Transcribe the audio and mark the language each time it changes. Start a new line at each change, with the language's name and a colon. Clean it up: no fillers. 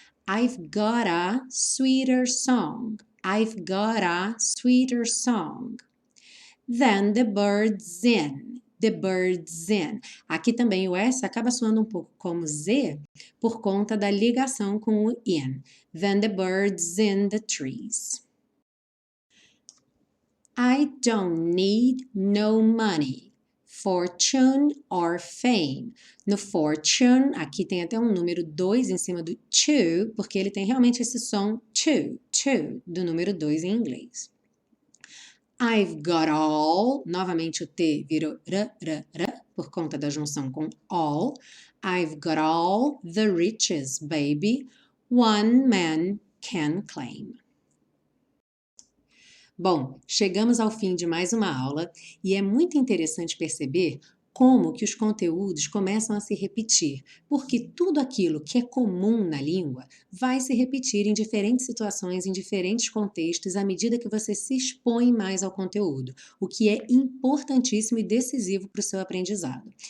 English: I've got a sweeter song. I've got a sweeter song. Then the bird's in. The bird's in.
Portuguese: Aqui também o S acaba soando um pouco como Z por conta da ligação com o in.
English: Then the bird's in the trees. I don't need no money, fortune or fame. No fortune,
Portuguese: aqui tem até um número 2 em cima do to, porque ele tem realmente esse som to, do número 2 em inglês.
English: I've got all,
Portuguese: novamente o T virou r, por conta da junção com all.
English: I've got all the riches, baby, one man can claim.
Portuguese: Bom, chegamos ao fim de mais uma aula e é muito interessante perceber como que os conteúdos começam a se repetir, porque tudo aquilo que é comum na língua vai se repetir em diferentes situações, em diferentes contextos, à medida que você se expõe mais ao conteúdo, o que é importantíssimo e decisivo para o seu aprendizado.